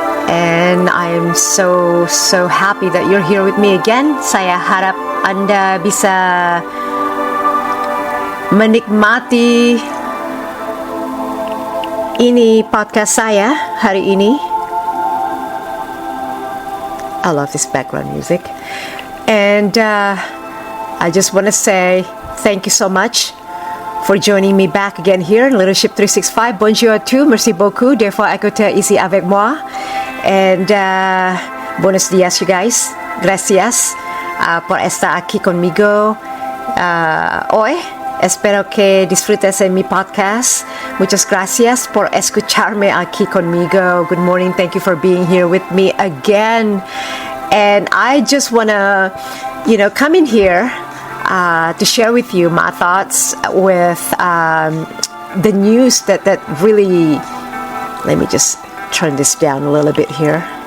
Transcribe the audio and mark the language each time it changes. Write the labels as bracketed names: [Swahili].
[English] And I'm so happy that you're here with me again. [Indonesian] Saya harap Anda bisa menikmati ini podcast saya hari ini. [English] I love this background music. And I just want to say thank you so much for joining me back again here in Leadership 365. [French] Bonjour à tous, merci beaucoup d'avoir écouté ici avec moi. [English] And buenos días, you guys. [Spanish] Gracias por estar aquí conmigo hoy. Espero que disfrutes de mi podcast. Muchas gracias por escucharme aquí conmigo. [English] Good morning. Thank you for being here with me again. And I just want to, come in here to share with you my thoughts with the news that really, let me just turn this down a little bit here.